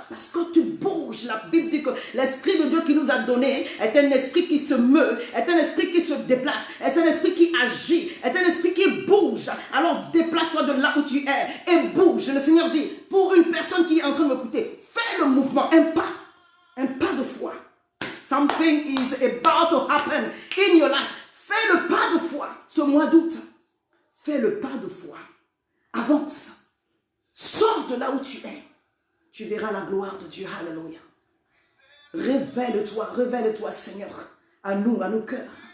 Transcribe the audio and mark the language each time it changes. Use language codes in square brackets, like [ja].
[fr] Parce que tu bouges. La Bible dit que l'Esprit de Dieu qui nous a donné est un esprit qui se meut. Est un esprit qui se déplace. Est un esprit qui agit. Est un esprit qui bouge. Alors déplace-toi de là où tu es et bouge. Le Seigneur dit, pour une personne qui est en train de m'écouter, fais le mouvement, un pas de foi. [en] Something is about to happen in your life. [fr] Fais le pas de foi ce mois d'août. Fais le pas de foi. Avance. Sors de là où tu es. Tu verras la gloire de Dieu. Alléluia. Révèle-toi, Seigneur, à nous, à nos cœurs.